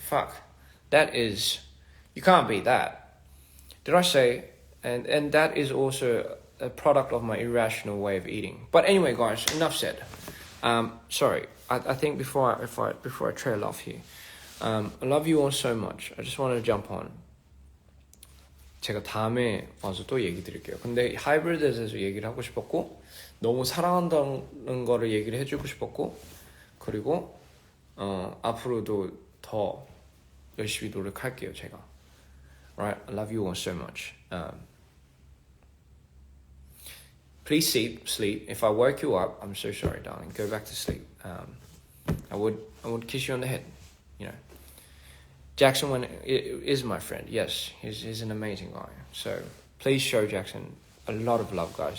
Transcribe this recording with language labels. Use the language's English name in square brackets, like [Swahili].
[English] Fuck, you can't beat that. Did I say? And that is also a product of my irrational way of eating. But anyway, guys, enough said. Sorry, I think before I trail off here, I love you all so much. I just want to jump on. [Korean] 제가 다음에 와서 또 얘기 드릴게요. 근데 하이브리드에 대해서 얘기를 하고 싶었고, 너무 사랑한다는 거를 얘기를 해주고 싶었고, 그리고 앞으로도 더 열심히 노력할게요, 제가. [English] Right, I love you all so much. Please sleep. If I woke you up, I'm so sorry, darling. Go back to sleep. I would kiss you on the head. Jackson is my friend. Yes, he's an amazing guy. So please show Jackson a lot of love, guys.